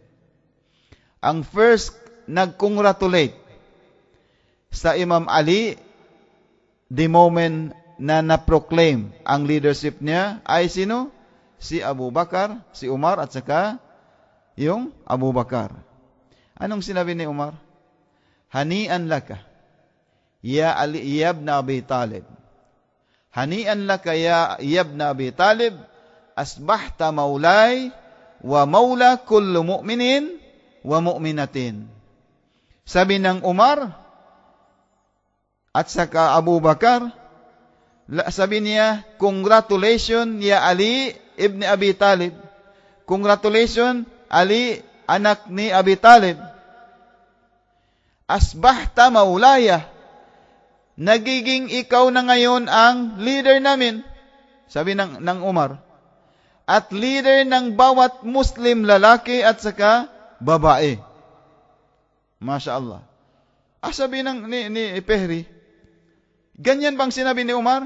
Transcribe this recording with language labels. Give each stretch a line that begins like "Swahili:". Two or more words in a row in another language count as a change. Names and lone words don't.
Filipino: Ang first nag-congratulate sa Imam Ali
English: the moment
Filipino: na na-proclaim ang leadership niya ay sino? Si Abu Bakar, si Umar at saka yung Abu Bakar. Anong sinabi ni Umar?
Arabic: هنيئا لك يا علي ابن أبي طالب. هنيئا لك يا ابن أبي طالب، أصبحت مولاي ومولى كل مؤمن ومؤمنة.
Filipino: Sabi ng Umar at saka Abu Bakar, sabi niya, congratulations ya Ali ibn Abi Talib. Congratulations Ali, anak ni Abi Talib.
Arabic: أصبحت مولاي.
Filipino: Nagiging ikaw na ngayon ang leader namin. Sabi ng Umar. At leader ng bawat Muslim lalaki at saka babae.
Arabic: ما شاء الله.
Filipino: Sabi ni Pehri, ganyan bang sinabi ni Umar?